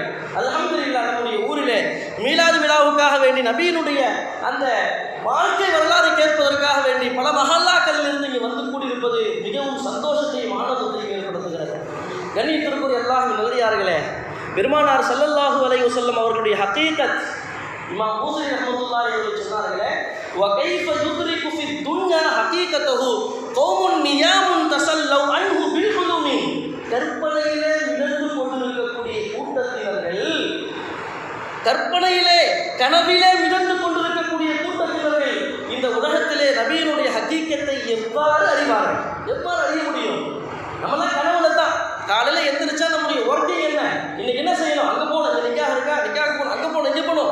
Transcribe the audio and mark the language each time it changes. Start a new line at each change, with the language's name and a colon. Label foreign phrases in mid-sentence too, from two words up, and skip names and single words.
Tamil: அல்ஹம்துலில்லாஹ், நம்முடைய ஊரிலே மீலாது விழாவுக்காக வேண்டி நபியினுடைய அந்த வாழ்க்கை வரலாறு கேட்பதற்காக வேண்டி பல மஹல்லாக்களில் இருந்து இங்கே வந்து கூடியிருப்பது மிகவும் சந்தோஷத்தையும் ஆனந்தத்தையும் ஏற்படுத்துகிறது. கண்ணியத்திற்குரிய அல்லாஹ்வின் நல்லடியார்களே, பெருமானார்
Arabic: صلى الله عليه وسلم
Tamil: அவர்களுடைய ஹகீகத் இமாம் பூஸரி
Arabic: رحمة الله عليه
Tamil: சொன்னார்களே,
Arabic: وَكَيْفَ يُدْرِكُ فِي الدُّنْيَا حَقِيقَتَهُ قَوْمٌ نِيَامٌ تَسَلَّوْا عَنْهُ بِالْحُلُمِ.
Tamil: கற்பனையிலே மிதந்து கொண்டிருக்கக்கூடிய கூட்டத்தினர்கள், கற்பனையிலே கனவிலே மிதந்து கொண்டிருக்கக்கூடிய கூட்டத்தினர்கள் இந்த உலகத்திலே நபியினுடைய ஹகீகத்தை எவ்வாறு அறிவார்கள்? எவ்வாறு அறிய முடியும்? நம்மளாம் கனவுல தான் காலையில் எந்திரிச்சா நம்முடைய ஒர்க்கிங் என்ன, இன்னைக்கு என்ன செய்யணும், அங்கே போகணும், இந்த நிக்காக இருக்கா, நிக்காக போகணும், அங்கே போகணும், இங்கே போகணும்.